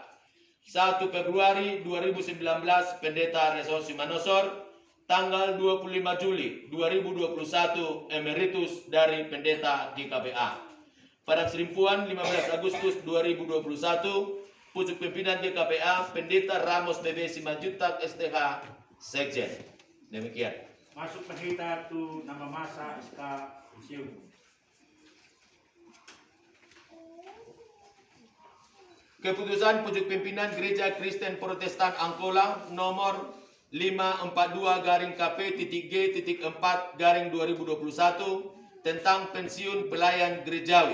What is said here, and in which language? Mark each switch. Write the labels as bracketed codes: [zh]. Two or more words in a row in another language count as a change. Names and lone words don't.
[id] 1 Februari 2019 Pendeta Resort Simanosor. Tanggal 25 Juli 2021 emeritus dari Pendeta GKPA. Padang Sidempuan 15 Agustus 2021 pucuk pimpinan GKPA Pendeta Ramos BB Simanjuntak STH Sekjen. Demikian. Masuk pendeta tu nama masa SK pensiun. Keputusan pucuk pimpinan Gereja Kristen Protestan Angkola nomor 542-KP.G.4-2021 tentang pensiun pelayan gerejawi.